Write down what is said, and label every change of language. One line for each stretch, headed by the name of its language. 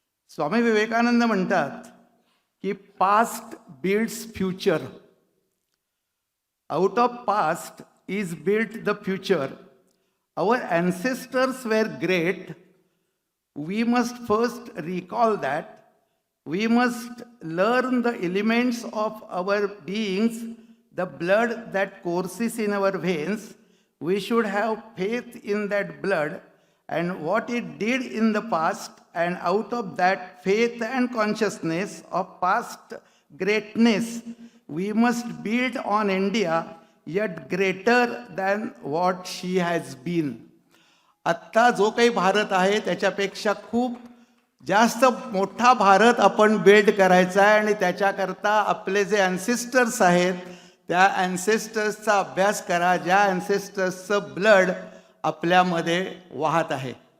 Marathi: स्वामी विवेकानंद म्हणतात की
English: Past builds future, out of past is built the future. Our ancestors were great, we must first recall that. We must learn the elements of our beings, the blood that courses in our veins. We should have faith in that blood and what it did in the past, and out of that faith and consciousness of past greatness, we must build on India yet greater than what she has been.
Marathi: आत्ता जो काही भारत आहे त्याच्यापेक्षा खूप जास्त मोठा भारत आपण build करायचा आहे आणि त्याच्याकरता आपले जे ॲन्सेस्टर्स आहेत त्या ॲन्सेस्टर्सचा अभ्यास करा, ज्या ॲन्सेस्टर्सचं ब्लड आपल्यामध्ये वाहत आहे.